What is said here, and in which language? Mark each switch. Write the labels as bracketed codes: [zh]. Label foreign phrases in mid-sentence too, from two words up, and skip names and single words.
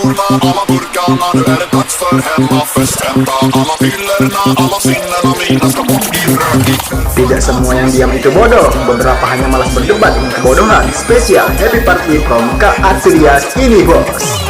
[sv] alla burkarna, nu är det dags för hemmafest. Hämta alla pillerna, alla sinnena mina ska bort i rök ikväll. [id] Tidak semua yang diam itu bodoh, beberapa hanya malas berdebat dengan kebodohan. Spesial [en] Happy Party from [id] Kak Arturias ini Box.